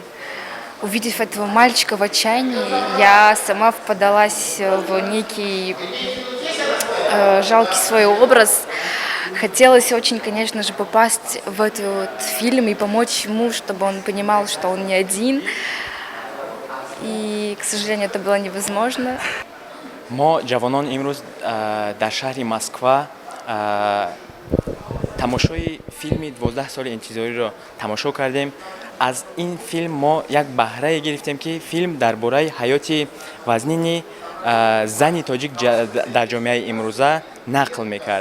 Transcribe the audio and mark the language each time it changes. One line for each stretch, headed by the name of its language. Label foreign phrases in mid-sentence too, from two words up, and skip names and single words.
Russian: Увидев этого мальчика в отчаянии, я сама впадалась в некий жалкий свой образ. Хотелось очень, конечно же, попасть в этот фильм и помочь ему, чтобы он понимал, что он не один. И, к сожалению, это было невозможно.
Tajik: Мо ҷавонони имрӯз дар шаҳри Маскав тамошои филми 12 сол интизориро тамошо кардем. Аз ин филм мо як баҳра гирифтем ки филм дар бораи ҳаёти вазнини зани тоҷик дар ҷомеаи имрӯза нақл мекард.